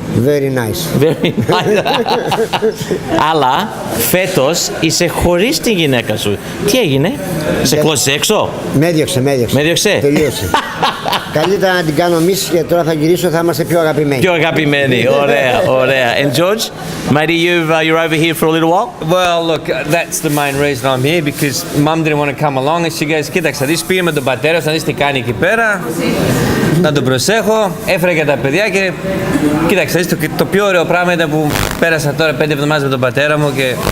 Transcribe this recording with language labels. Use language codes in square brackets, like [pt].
[en] Very nice. Very nice. [el] Αλλά φέτος είσαι χωρίς τη γυναίκα σου. Τι έγινε? Σε κλώσες έξω? Με έδιωξε. Με διώξε? Τελείωσε. Καλύτερα να την κάνω μισή και τώρα θα γυρίσω, θα είμαστε πιο αγαπημένοι. Πιο αγαπημένοι. Ωραία. [en] And George, matey, you're over here for a little while? Well, look, that's the main reason I'm here because Mum didn't want to come along and she goes, [el] κοίταξε, δεις πήγε με τον πατέρα σου, να δεις τι κάνει εκεί πέρα, να τον προσέχω, έφερε και τα παιδιά και κοίταξε, δεις το πιο ωραίο πράγμα ήταν που πέρασα τώρα 5 εβδομάδες με τον πατέρα μου και...